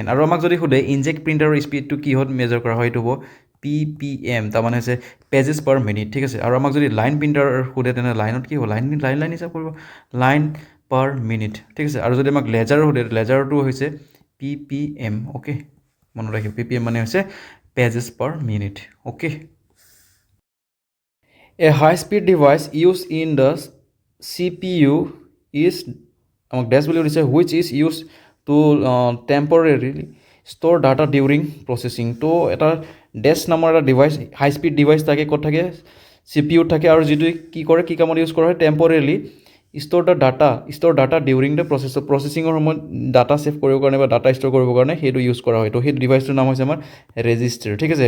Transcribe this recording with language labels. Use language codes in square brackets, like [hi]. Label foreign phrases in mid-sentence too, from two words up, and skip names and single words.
[as] আৰু আমাক যদি সোধে [en] inkjet printer speed [as] কিহত মেজাৰ কৰা হয়, এইটো হ'ব PPM, তাৰমানে হৈছে [en] pages per minute, [as] ঠিক আছে। আৰু আমাক যদি [en] line printer [as] সোধে তেনেহ'লে লাইনত কি হ'ব, লাইন হিচাপ কৰিব, [en] line per minute, [as] ঠিক আছে। আৰু যদি আমাক লেজাৰৰ সোধে, লেজাৰটো হৈছে PPM, অ'কে, মনত ৰাখিব, PPM মানে হৈছে [en] pages per minute. [as] অ'কে, [en] A high-speed device used in the CPU is [as] আমাক ডেছ বুলি সুধিছে, [en] which is used to temporarily store data during processing। [as] তো এটা ডেছ নামৰ এটা ডিভাইচ, [en] high speed device [as] থাকে, ক'ত থাকে, CPU থাকে। আৰু যিটো কি কামত ইউজ কৰা হয়, [en] temporarily store data during the processing [as] সময়ত [en] data save [as] কৰিবৰ কাৰণে বা [en] data store [as] কৰিবৰ কাৰণে সেইটো ইউজ কৰা হয়। তো সেই ডিভাইচটোৰ নাম হৈছে আমাৰ ৰেজিষ্টাৰ, ঠিক আছে।